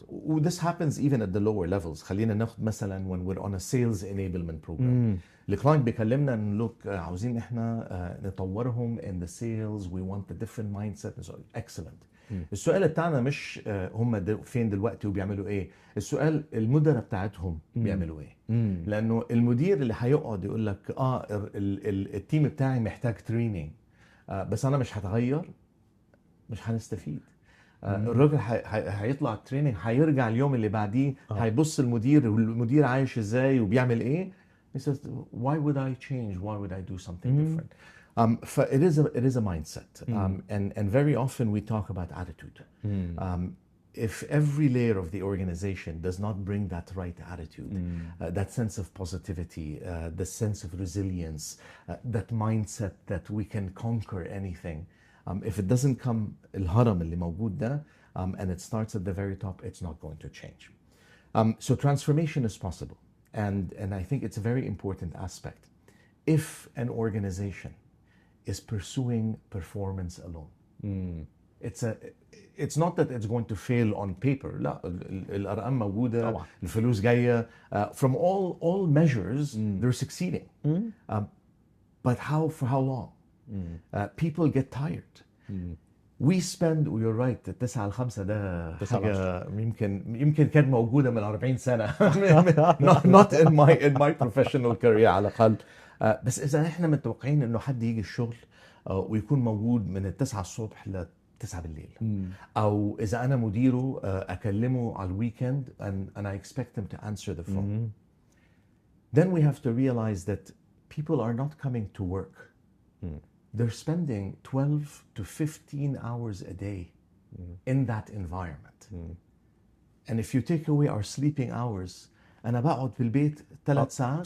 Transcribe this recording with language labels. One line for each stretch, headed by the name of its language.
English: وذس happens even at the lower levels.
Arabic: خلينا ناخد مثلا
English: when we're on a sales enablement program.
Arabic: الكلاينت بيكلمنا ان لوك عاوزين احنا نطورهم
English: in the sales, we want a different mindset. excellent.
Arabic: السؤال بتاعنا مش هم فين دلوقتي وبيعملوا ايه، السؤال المدراء بتاعتهم بيعملوا ايه. لانه المدير اللي هيقعد يقول لك التيم بتاعي محتاج تريننج بس انا مش هتغير، مش هنستفيد. الراجل هيطلع التريننج، هيرجع اليوم اللي بعديه هيبص المدير والمدير عايش ازاي وبيعمل ايه.
English: He says, why would I change? Why would I do something different? It is a mindset. And very often we talk about attitude. If every layer of the organization does not bring that right attitude, that sense of positivity, the sense of resilience, that mindset that we can conquer anything, if it doesn't come
Arabic: الهرم اللي موجود ده,
English: and it starts at the very top, it's not going to change. So transformation is possible. And I think it's a very important aspect. If an organization is pursuing performance alone, it's not that it's going to fail on paper.
Arabic: لا الأرقام موجودة، الفلوس جاية.
English: From all measures, they're succeeding. But for how long? People get tired. We spend, you're right,
Arabic: 9 ل 5 ده حاجة يمكن كانت موجودة من 40 سنة.
English: not in my professional career
Arabic: على الأقل. بس إذا إحنا متوقعين إنه حد يجي الشغل ويكون موجود من 9 الصبح ل 9 بالليل، أو إذا أنا مديره أكلمه على الويكند
English: and I expect him to answer the phone. then we have to realize that people are not coming to work. They're spending 12 to 15 hours a day in that environment. And if you take away our sleeping hours,
Arabic: أنا بقعد في البيت 3 ساعات